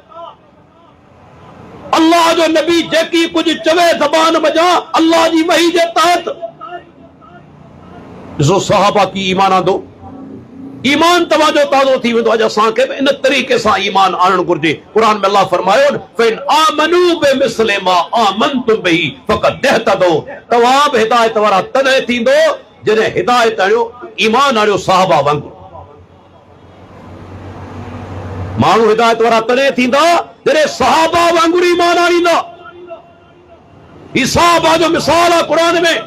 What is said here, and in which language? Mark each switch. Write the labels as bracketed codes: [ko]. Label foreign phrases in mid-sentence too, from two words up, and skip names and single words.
[sd] अल्लाह जो नबी जेकी कुछ चवे ज़बान वजा अल्लाह जी वही जे तहत। ॾिसो सहाबा की ईमान आंदो, ईमान तव्हांजो ताज़ो थी वेंदो। अॼु असांखे इन तरीक़े सां ईमान आणणु घुर्जे। क़ुरान में अल्लाह फरमायो [ar] فإن آمنوا بمثل ما آمنتم به فقد اهتدوا, [sd] तव्हां बि हिदायत वारा तॾहिं थींदो जॾहिं हिदायत आणियो, ईमान आणियो सहाबा वांगुरु। माण्हू हिदायत वारा तॾहिं थींदा जॾहिं सहाबा वांगुरु ईमान आणींदा। ही सहाबा जो मिसाल आहे क़ुरान में।